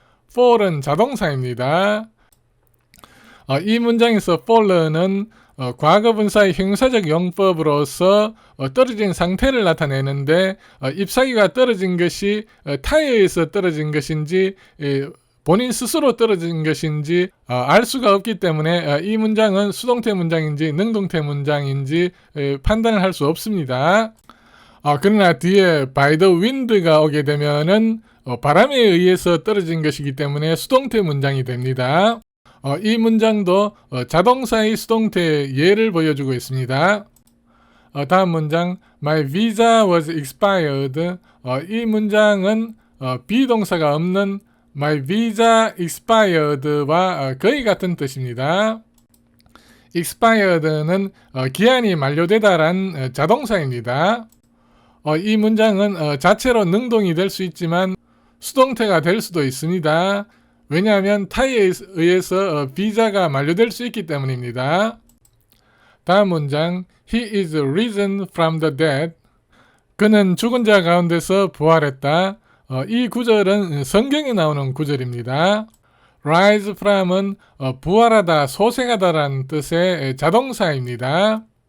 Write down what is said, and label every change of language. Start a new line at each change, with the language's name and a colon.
Korean: fall은 자동사입니다. 이 문장에서 fallen은 과거분사의 형사적 용법으로서 떨어진 상태를 나타내는데 잎사귀가 떨어진 것이 타에 의해서 떨어진 것인지 본인 스스로 떨어진 것인지 알 수가 없기 때문에 이 문장은 수동태 문장인지 능동태 문장인지 판단을 할 수 없습니다. 그러나 뒤에
English: by the wind
Korean: 가 오게 되면은 바람에 의해서 떨어진 것이기 때문에 수동태 문장이 됩니다. 이 문장도 자동사의 수동태 예를 보여주고 있습니다. 다음 문장
English: My visa was expired.
Korean: 이 문장은 비동사가 없는
English: My visa expired
Korean: 와 거의 같은 뜻입니다. expired는 기한이 만료되다란 자동사입니다. 이 문장은 자체로 능동이 될 수 있지만 수동태가 될 수도 있습니다. 왜냐하면 타에 의해서 비자가 만료될 수 있기 때문입니다. 다음 문장
English: He is risen from the dead.
Korean: 그는 죽은 자 가운데서 부활했다. 이 구절은 성경에 나오는 구절입니다. rise from은 부활하다, 소생하다라는 뜻의 자동사입니다.